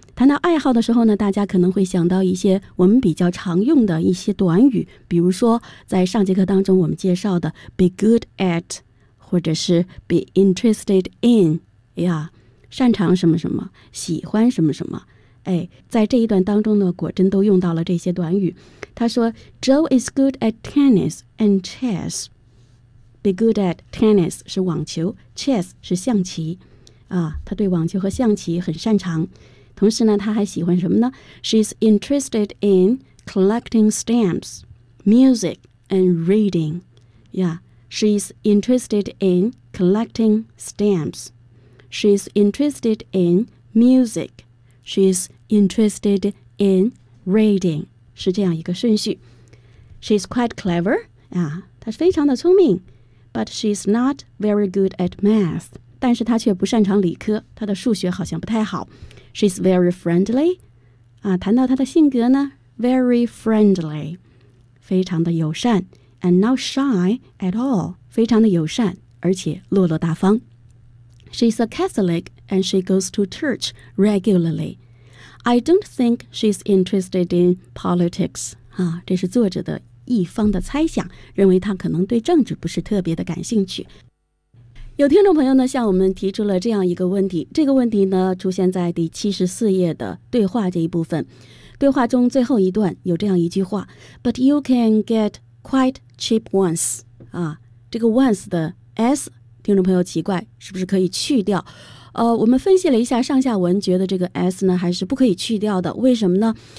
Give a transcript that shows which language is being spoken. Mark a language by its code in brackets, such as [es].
[zh] 谈到爱好的时候呢，大家可能会想到一些我们比较常用的一些短语，比如说在上节课当中我们介绍的 be good at, 或者是 be interested in, 呀，擅长什么什么，喜欢什么什么。哎，在这一段当中呢，果真都用到了这些短语。他说 [en] Joe is good at tennis and chess. Be good at tennis [zh] 是网球， chess 是象棋、啊、他对网球和象棋很擅长。同时呢，他还喜欢什么呢？ [en] She's interested in collecting stamps, music, and reading. Yeah, she's interested in collecting stamps. She's interested in music. She's interested in reading. [zh] 是这样一个顺序。 [en] She's quite clever. Yeah, [zh] 她非常的聪明。 [en] But she's not very good at math. [zh] 但是她却不擅长理科，她的数学好像不太好。 [en] She's very friendly. [zh] 啊，谈到她的性格呢 , [en] very friendly. [zh] 非常的友善 , [en] and not shy at all. [zh] 非常的友善而且落落大方。 [en] She's a Catholic and she goes to church regularly. I don't think she's interested in politics. [zh] 啊，这是作者的一方的猜想，认为她可能对政治不是特别的感兴趣。有听众朋友呢向我们提出了这样一个问题，这个问题呢出现在第74页的对话这一部分。对话中最后一段有这样一句话 [en] But you can get quite cheap ones、 [zh] 啊、这个 once 的 s 听众朋友奇怪是不是可以去掉、我们分析了一下上下文，觉得这个 s 呢还是不可以去掉的。为什么呢？